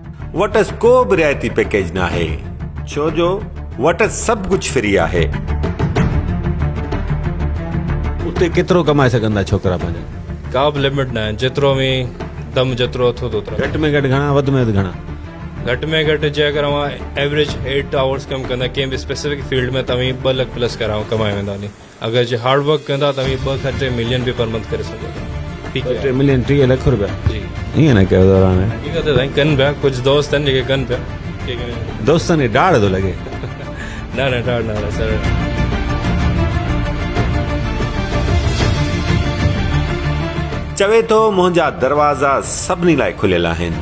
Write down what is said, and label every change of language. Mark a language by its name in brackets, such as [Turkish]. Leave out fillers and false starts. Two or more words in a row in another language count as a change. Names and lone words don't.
[Sindhi] वटस को बि रियायती पैकेज न आहे, छो जो वटस सभु कुझु फ्री आहे। उते केतिरो कमाए सघंदा छोकिरा पंहिंजा? का बि लिमिट न आहे, जेतिरो में दम जेतिरो अथो ओतिरो। घटि में घटि घणा, वधि में वधि घणा? घटि में घटि जे अगरि अवां एवरेज 8 आवर्स कमु कंदा कंहिं बि [English] specific field [Sindhi] में, तव्हीं 2 लाख प्लस कराओ कमाए वेंदा नी। अगरि जे [English] hard work [Sindhi] कंदा तव्हीं 2 खां 3 मिलियन बि [English] per month [Sindhi] करे सघो था। [Urdu] ٹھیک ہے, [Sindhi] 3 मिलियन 30 लख रुपया जी ईअं न कयो दौरान हक़ीक़त साईं कनि पिया, कुझु दोस्त आहिनि जेके कनि पिया। दोस्तनि खे ॾाढ थो लॻे। न न ॾाढो न सर। चवे थो मुंहिंजा दरवाज़ा सभिनी लाइ खुलियल आहिनि।